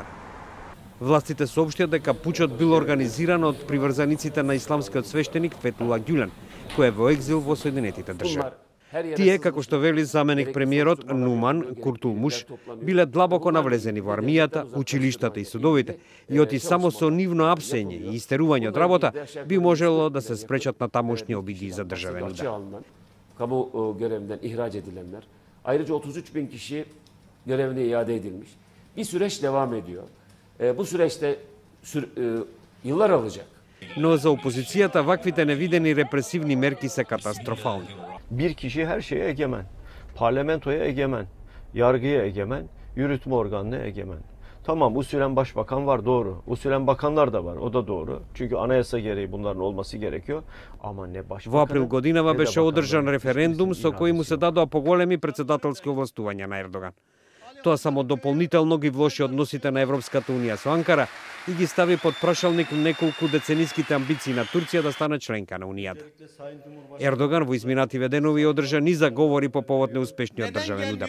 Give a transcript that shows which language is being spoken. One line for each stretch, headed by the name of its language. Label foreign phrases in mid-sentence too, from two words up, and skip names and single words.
Macedonian: Властите соопштија дека пучот бил организиран од приврзаниците на исламскиот свештеник Фетула Ѓулен, кој е во екзил во Соединетите држави. Тие, како што вели заменик премиерот Нуман Куртулмуш, биле длабоко навлезени во армијата, училиштата и судовите, и оти само со нивно апсење и истерување од работа би можело да се спречат на тамошни обиди за државен удар.
Turkish: Kamu görevinden ihraç edilenler, ayrıca 33.000 kişi görevine iade edilmiş. Bir süreç devam ediyor. Bu süreçte yıllar alacak.
Macedonian: Но за опозицијата ваквите невидени репресивни мерки се катастрофални.
Turkish: Bir kişi her şeye egemen. Parlamentoya egemen, yargıya egemen, yürütme organına egemen. Tamam, usulen başbakan var, doğru. Usulen bakanlar da var, o da doğru. Çünkü anayasa gereği bunların olması gerekiyor. Ama ne başbakan...
Macedonian: Во април годинава беше одржан референдум со кој му се дадоа поголеми претседателски овластувања на Ердоган. Тоа само дополнително ги влоши односите на Европската унија со Анкара и ги стави под прашалник неколку децениските амбиции на Турција да стане членка на Унијата. Ердоган во изминативе денови одржа низа говори по повод неуспешниот државен удар.